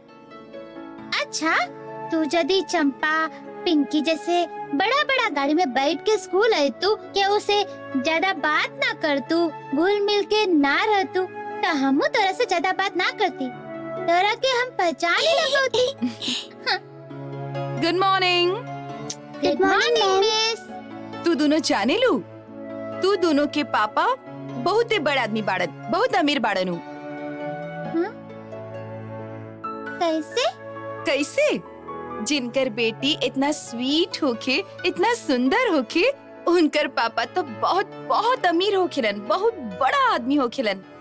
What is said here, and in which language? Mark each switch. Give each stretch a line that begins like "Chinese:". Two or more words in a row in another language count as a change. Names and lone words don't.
Bhojpuri: अच्छा, तू यदि चंपा पिंकी जैसे बड़ा बड़ा गाड़ी में बैठ के स्कूल आई तू क्या उसे ज्यादा बात ना कर तू, घुल मिल के ना रह तू, तो हम तोरा से ज्यादा बात ना करती, तोरा के हम पहचान ही ना होती।
English: Good morning. Good morning miss.
Bhojpuri: तू दोनों जाने लू, तू दोनों के पापा बहुत ही बड़ा आदमी बाड़न, बहुत अमीर बाड़न हूँ। कैसे? कैसे? जिनकर बेटी इतना स्वीट होके, इतना सुंदर होके, उनकर पापा तो बहुत बहुत अमीर होखेलन, बहुत बड़ा आदमी होखेलन।